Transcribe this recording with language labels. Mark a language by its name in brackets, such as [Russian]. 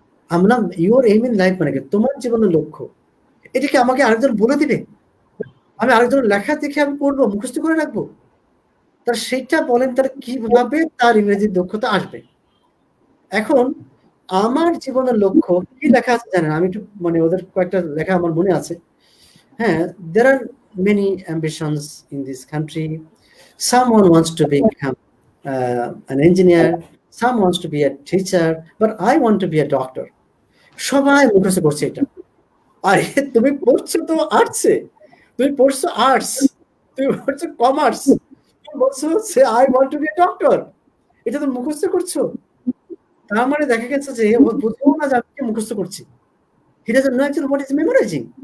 [Bangla] আমরা your M in life মানে কি, তোমার জীবনের লক্ষ্য, এটাকে আমাকে আরেকজন বলে দিবে, আমি আরেকজনের লেখা দেখে আমি পড়বো, মুখস্থ করে রাখবো? তার সেটা বলেন, তার কিভাবে তার ইংরেজির দক্ষতা আসবে? এখন আমার জীবনের লক্ষ্য কি লেখা আছে জানেন? আমি একটু মানে ওদের কয়েকটা লেখা আমার মনে আছে। [English] হ্যাঁ, there are many ambitions in this country. Someone wants to become an engineer, some wants to be a teacher, but I want to be a doctor. [Bangla] সবাই মুখস্থ করছে এটা। আরে তুমি পড়ছো তো আর্টসে, তুমি পড়ছো আর্টস, তুমি পড়ছো কমার্স, তুমি বলছো যে [English] I want to be a doctor, [Bangla] এটা তো মুখস্থ করছো। তার মানে দেখা গেছে যে ও বুঝেও না যে আমি মুখস্থ করছি। [English] He doesn't know actually what is memorising.